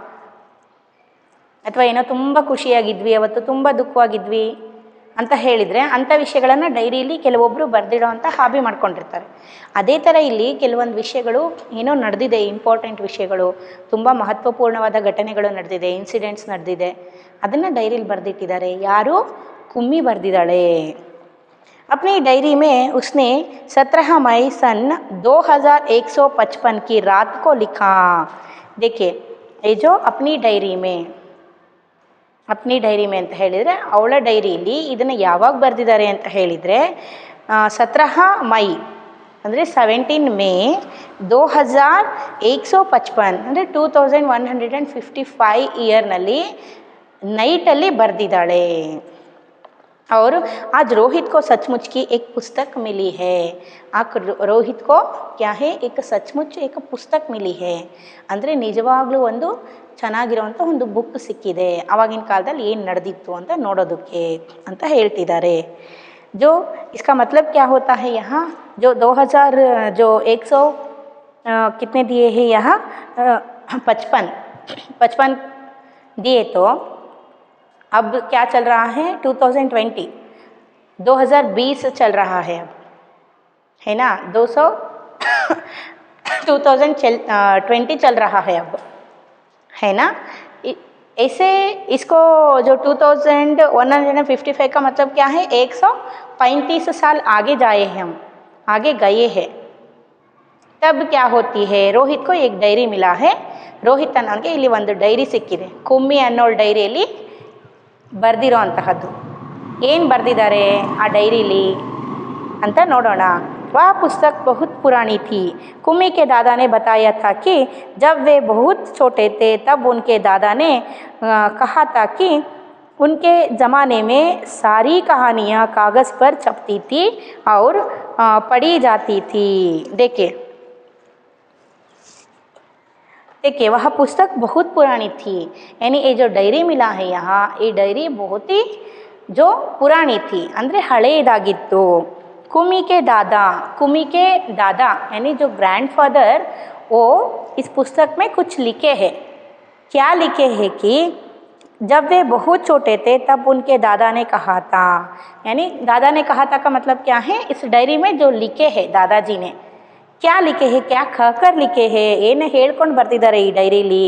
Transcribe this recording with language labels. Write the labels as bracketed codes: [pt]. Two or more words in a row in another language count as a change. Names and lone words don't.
[kn] ಅಥವಾ ಏನೋ ತುಂಬ ಖುಷಿಯಾಗಿದ್ವಿ, ಅವತ್ತು ತುಂಬ ದುಃಖವಾಗಿದ್ವಿ ಅಂತ ಹೇಳಿದರೆ ಅಂಥ ವಿಷಯಗಳನ್ನು ಡೈರಿಯಲ್ಲಿ ಕೆಲವೊಬ್ಬರು ಬರೆದಿಡೋವಂಥ ಹಾಬಿ ಮಾಡ್ಕೊಂಡಿರ್ತಾರೆ. ಅದೇ ಥರ ಇಲ್ಲಿ ಕೆಲವೊಂದು ವಿಷಯಗಳು ಏನೋ ನಡೆದಿದೆ, ಇಂಪಾರ್ಟೆಂಟ್ ವಿಷಯಗಳು, ತುಂಬ ಮಹತ್ವಪೂರ್ಣವಾದ ಘಟನೆಗಳು ನಡೆದಿದೆ, ಇನ್ಸಿಡೆಂಟ್ಸ್ ನಡೆದಿದೆ, ಅದನ್ನು ಡೈರಿಯಲ್ಲಿ ಬರೆದಿಟ್ಟಿದ್ದಾರೆ. ಯಾರು, ಕುಮ್ಮಿ ಬರೆದಿದ್ದಾಳೆ. [hi] अपनी डायरी में उसने 17 मई सन 2155 की रात को लिखा. देखिए ये जो अपनी डायरी में [kn] ಅಂತ ಹೇಳಿದರೆ ಅವಳ ಡೈರಿಯಲ್ಲಿ ಇದನ್ನು ಯಾವಾಗ ಬರೆದಿದ್ದಾರೆ ಅಂತ ಹೇಳಿದರೆ 17 ಮೈ ಅಂದರೆ 17 ಮೇ 2155 ಅಂದರೆ 2155 ಇಯರ್ನಲ್ಲಿ ನೈಟಲ್ಲಿ ಬರೆದಿದ್ದಾಳೆ. [hi] और आज रोहित को सचमुच की एक पुस्तक मिली है. आज रोहित को क्या है, एक सचमुच एक पुस्तक मिली है [kn] ಅಂದರೆ ನಿಜವಾಗ್ಲೂ ಒಂದು ಚೆನ್ನಾಗಿರುವಂಥ ಒಂದು ಬುಕ್ ಸಿಕ್ಕಿದೆ, ಆವಾಗಿನ ಕಾಲದಲ್ಲಿ ಏನು ನಡೆದಿತ್ತು ಅಂತ ನೋಡೋದಕ್ಕೆ ಅಂತ ಹೇಳ್ತಿದ್ದಾರೆ. [hi] जो इसका मतलब क्या होता है यहाँ, जो 2000 जो 100 कितने दिए हैं यहाँ 55 दिए, तो अब क्या चल रहा है 2020 चल रहा है अब, है ना. 2020 चल रहा है अब, है ना. ऐसे इसको जो 2155 का मतलब क्या है, 135 साल आगे जाए हैं हम, आगे गए हैं. तब क्या होती है, रोहित को एक डायरी मिला है. [kn] ರೋಹಿತ್ ಅನ್ನೋನಿಗೆ ಇಲ್ಲಿ ಒಂದು ಡೈರಿ ಸಿಕ್ಕಿದೆ. ಕುಮ್ಮಿ ಅನ್ನೋ ಡೈರಿಯಲ್ಲಿ ಬರೆದಿರೋ ಅಂತಹದ್ದು. ಏನು ಬರೆದಿದ್ದಾರೆ ಆ ಡೈರಿಲಿ ಅಂತ ನೋಡೋಣ. [hi] वह पुस्तक बहुत पुरानी थी। कुम्मी के दादा ने बताया था कि जब वे बहुत छोटे थे तब उनके दादा ने कहा था कि उनके ज़माने में सारी कहानियाँ कागज़ पर छपती थी और पढ़ी जाती थी। देखिए वह पुस्तक बहुत पुरानी थी, यानी ये जो डायरी मिला है यहाँ, ये डायरी बहुत ही जो पुरानी थी [kn] ಅಂದರೆ ಹಳೆಯದಾಗಿತ್ತು। [hi] कुम्मी के दादा यानी जो ग्रैंडफादर वो इस पुस्तक में कुछ लिखे हैं। क्या लिखे हैं कि जब वे बहुत छोटे थे तब उनके दादा ने कहा था, यानी दादा ने कहा था का मतलब क्या है, इस डायरी में जो लिखे हैं दादाजी ने क्या लिखे हैं, क्या कहकर लिखे हैं, [kn] ಏನು ಹೇಳ್ಕೊಂಡು ಬರ್ತಿದ್ದಾರೆ ಈ ಡೈರಿಲಿ।